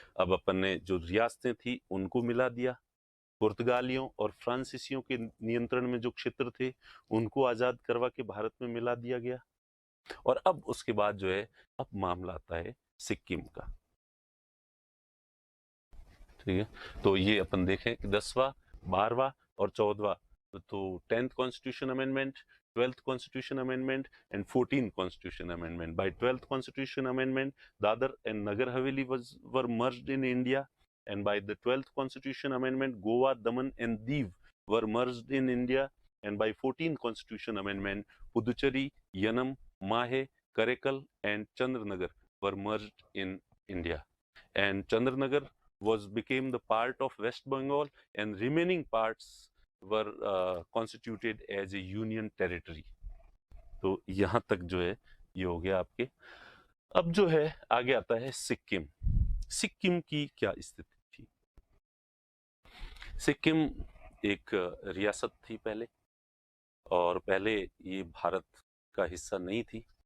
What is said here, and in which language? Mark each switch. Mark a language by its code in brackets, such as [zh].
[hi] अब अपन ने जो रियासतें थी उनको मिला दिया, पुर्तगालियों और फ्रांसीसियों के नियंत्रण में जो क्षेत्र थे उनको आजाद करवा के भारत में मिला दिया गया। और अब उसके बाद जो है अब मामला आता है सिक्किम का, ठीक है। तो ये अपन देखें कि 10वां, 12वां और 14वां, तो [en] 10th constitution amendment, 12th Constitution Amendment and 14th Constitution Amendment. By 12th Constitution Amendment, Dadar and Nagar Haveli were merged in India, and by the 12th Constitution Amendment, Goa, Daman and Diu were merged in India, and by 14th Constitution Amendment, Puducherry, Yanam, Mahe, Karaikal and Chandranagar were merged in India, and Chandranagar became the part of West Bengal, and remaining parts were constituted as a union territory. [hi] तो यहाँ तक जो है ये हो गया आपके। अब जो है आगे आता है सिक्किम। सिक्किम की क्या स्थिति थी? सिक्किम एक रियासत थी पहले, और पहले ये भारत का हिस्सा नहीं थी।